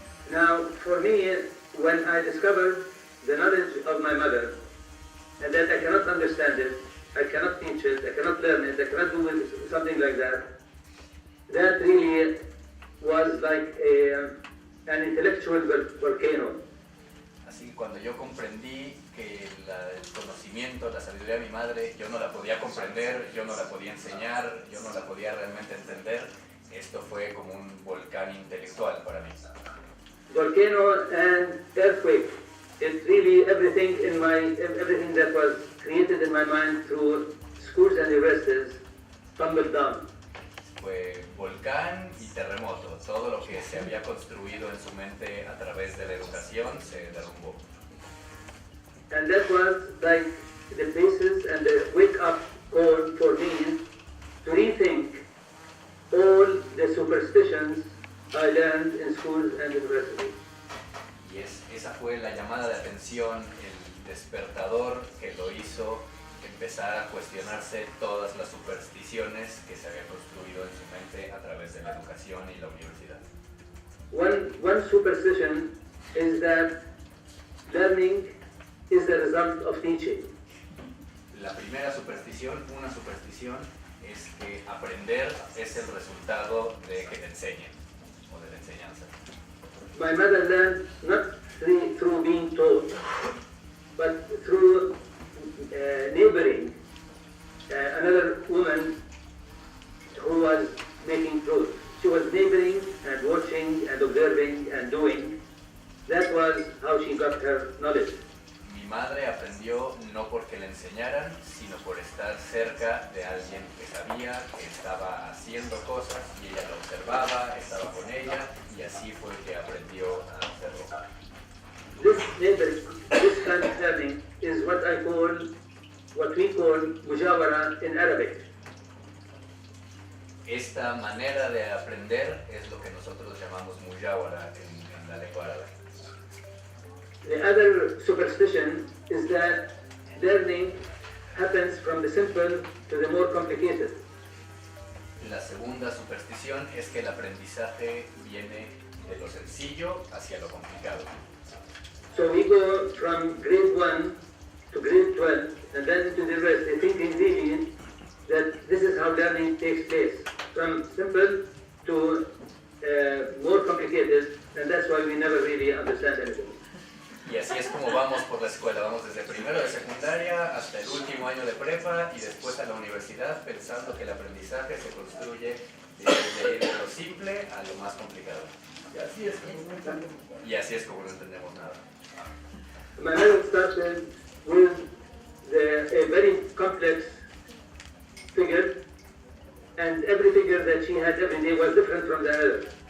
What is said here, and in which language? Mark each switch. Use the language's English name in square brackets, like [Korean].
[English] Now, for me, when I discovered the knowledge of my mother, and that I cannot understand it, I cannot teach it, I cannot learn it, I cannot do it, something like that, that really was like an intellectual volcano. [Spanish] Así que cuando yo comprendí que el conocimiento, la sabiduría de mi madre, yo no la podía comprender, yo no la podía enseñar, yo no la podía realmente entender, esto fue como un volcán intelectual para mí. [English] Volcano and earthquake. It really, everything that was created in my mind through schools and universities tumbled down. [Spanish] Fue volcán y terremoto. Todo lo que se había construido en su mente a través de la educación se derrumbó. [English] And that was like the basis and the wake-up call for me to rethink all the superstitions I learned in schools and universities. [Spanish] Y esa fue la llamada de atención, el despertador que lo hizo empezar a cuestionarse todas las supersticiones que se habían construido en su mente a través de la educación y la universidad. [English] One superstition is that learning is the result of teaching. [Spanish] La primera superstición, una superstición, es que aprender es el resultado de que te enseñen o de la enseñanza. [English] My mother learned not through being taught, but through neighboring another woman who was making clothes. She was neighboring and watching and observing and doing. That was how she got her knowledge. [Spanish] mi madre aprendió no porque le enseñaran, sino por estar cerca de alguien que sabía, que estaba haciendo cosas y ella lo observaba, estaba con ella y así fue que aprendió a hacerlo. [English] This kind of learning is what we call mujawara in Arabic. [Spanish] Esta manera de aprender es lo que nosotros llamamos mujawara en la lengua árabe. [English] The other superstition is that learning happens from the simple to the more complicated. [Spanish] La segunda superstición es que el aprendizaje viene de lo sencillo hacia lo complicado. [English] So we go from grade 1 to grade 12 and then to the rest, thinking really that this is how learning takes place, from simple to more complicated, and that's why we never really understand anything. [Spanish] Y así es como vamos por la escuela, vamos desde primero de secundaria hasta el último año de prepa y después a la universidad pensando que el aprendizaje se construye de lo simple a lo más complicado. Y así es como no entendemos. Y así es como no entendemos nada. [English] My method started with a very complex figure, and every figure that she had every day was different from the other.